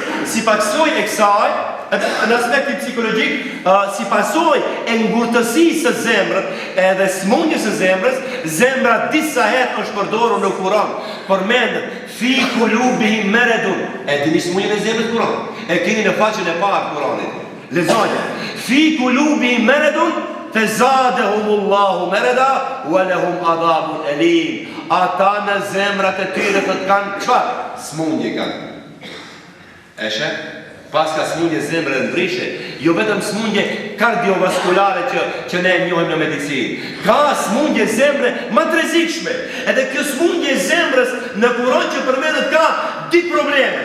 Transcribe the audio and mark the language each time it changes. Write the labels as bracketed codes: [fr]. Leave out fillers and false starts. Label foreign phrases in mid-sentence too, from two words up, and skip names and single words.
[sq] Si pasoj e kësaj, në aspekti psikologjik, si pasoj e ngurtësisë së zemrët, edhe smundjes së zemrës, zemra disa herë është përdorur në Kur'an. Përmendet [ar] في قلوبهم مرض. [sq] E dini smundjen e zemrës Kur'an. E keni në faqen e parë Kur'anit. [ar] Lexoni. في قلوبهم مرض فزادهم الله مرضا ولهم عذاب أليم. [sq] Ata në zemrat e tyre të kanë çfarë? Smundje kanë. Eshe? Pas ka smundje zemrë e ndryshe, jo vetëm smundje kardiovaskulare që ne njohim në medicinë. Ka smundje zemrë më të rrezikshme. Edhe kjo smundje zemrës në Kur'an që përmendet ka dy probleme.